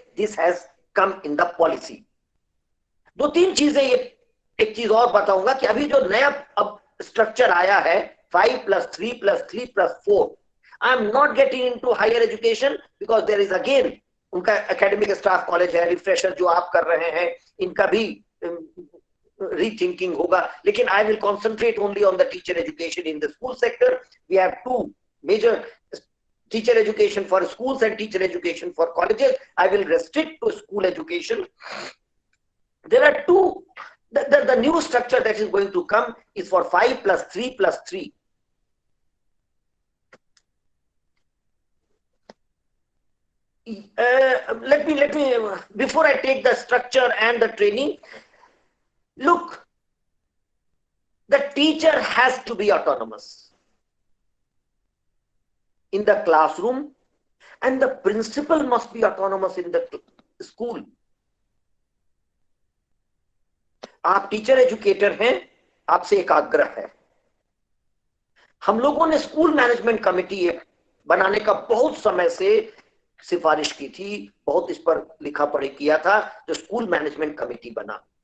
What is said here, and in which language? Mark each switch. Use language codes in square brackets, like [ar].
[en] This has come in the policy. [hi] 2-3 चीजें, ये एक चीज और बताऊंगा कि अभी जो नया अब स्ट्रक्चर आया है 5+3+3+4, [en] I am not getting into higher education because there is again [hi] उनका एकेडमिक स्टाफ कॉलेज है, रिफ्रेशर जो आप कर रहे हैं, इनका भी रीथिंकिंग होगा, लेकिन [en] I will concentrate only on the teacher education in the school sector। We have 2 major teacher education for schools and teacher education for colleges। I will restrict to school education। There are 2, the new structure that is going to come is for 5+3+3। Let me before I take the structure and the training, look, the teacher has to be autonomous in the classroom and the principal must be autonomous in the school। [hi] आप teacher educator हैं, आपसे एक आग्रह है, हम लोगों ने school management committee बनाने का बहुत समय से सिफारिश की थी, बहुत इस पर लिखा पढ़ी किया था, जो स्कूल मैनेजमेंट कमेटी बना।